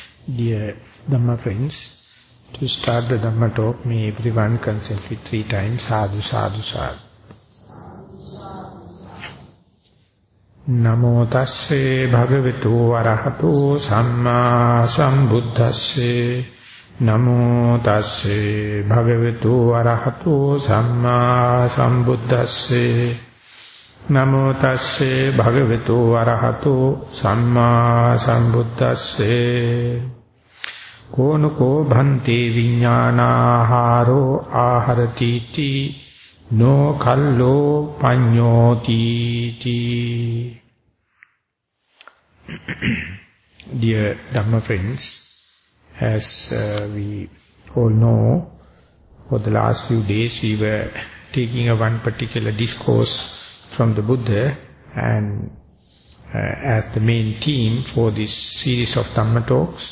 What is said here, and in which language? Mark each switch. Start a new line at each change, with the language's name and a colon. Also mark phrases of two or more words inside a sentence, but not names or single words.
English: Dear Dhamma friends, to start the Dhamma talk, may everyone consent with 3 times,
Pali: sadhu, sadhu, sadhu. Namo tasse bhagavato arahato samma sambuddhasse. Namo tasse bhagavato arahato samma sambuddhasse. Namo tasse bhagavato arahato samma sambuddhasse. Konoko bhante vijnanaharo aharatiti no kallo panyoti.
English: Dear Dhamma friends, as we all know, for the last few days we were taking one particular discourse from the Buddha and as the main theme for this series of Dhamma talks.